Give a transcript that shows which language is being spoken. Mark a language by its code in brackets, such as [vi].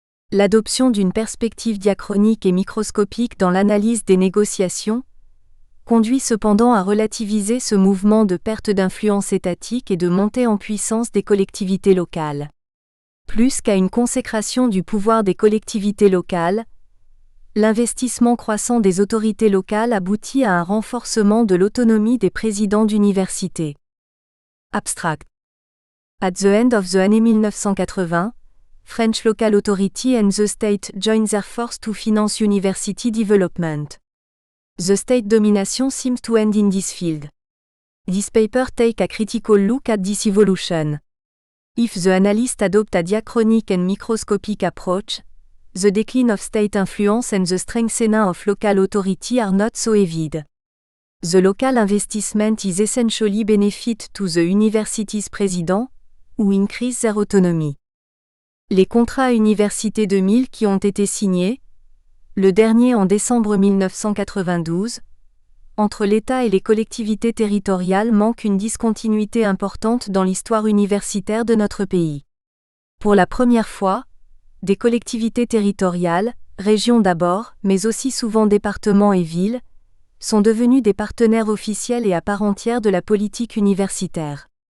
[fr] L'adoption d'une perspective diachronique et microscopique dans l'analyse des négociations conduit cependant à relativiser ce mouvement de perte d'influence étatique et de montée en puissance des collectivités locales. Plus qu'à une consécration du pouvoir des collectivités locales, l'investissement croissant des autorités locales aboutit à un renforcement de l'autonomie des présidents d'universités. [en] Abstract. At the end of the [fr] année [en] 1980, French Local Authority and the State join their force to finance university development. The state domination seems to end in this field. This paper take a critical look at this evolution. If the analysts adopt a diachronic and microscopic approach, the decline of state influence and the strengthening of local authority are not so evident. The local investment is essentially benefit to the university's president, who increase their autonomy. [fr] Les contrats Université 2000 qui ont été signés, le dernier en décembre 1992, entre l'État et les collectivités territoriales manque une discontinuité importante dans l'histoire universitaire de notre pays. Pour la première fois, des collectivités territoriales, régions d'abord, mais aussi souvent départements et villes, sont devenus des partenaires officiels et à part entière de la politique universitaire.